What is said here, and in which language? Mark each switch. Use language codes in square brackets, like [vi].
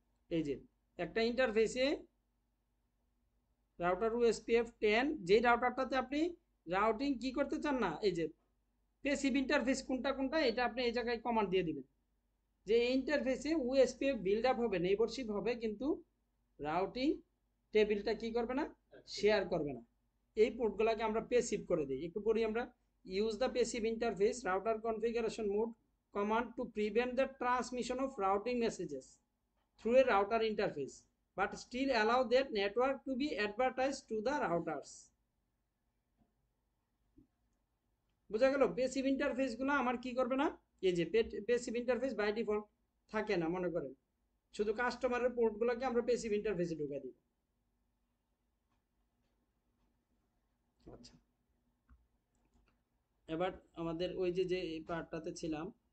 [bn] এই যে একটা ইন্টারফেসে রাউটার ওএসপিএফ 10, যেই রাউটারটাতে আপনি রাউটিং কি করতে চান না, এই যে পেসিভ ইন্টারফেস কোনটা কোনটা এটা আপনি এই জায়গায় কমান্ড দিয়ে দিবেন যে এই ইন্টারফেসে ওএসপিএফ বিল্ড আপ হবে, নেইবরশিপ হবে, কিন্তু রাউটিং টেবিলটা কি করবে না, শেয়ার করবে না। এই পোর্টগুলোকে আমরা পেসিভ করে দিই। একটু পরে আমরা [en] Use the passive interface router configuration mode command to prevent the transmission of routing messages through a router interface but still allow that network to be advertised to the routers. [bn] বোঝা গেল? Passive interface গুলো আমার কি করবে না, এই যে passive interface by default থাকে না, মনে করেন শুধু কাস্টমারের পোর্টগুলোকে আমরা পেসিভ ইন্টারফেসে ঢুকাই দিব। আচ্ছা, এবার আমাদের ওই যে যে পার্টটাতে ছিলাম,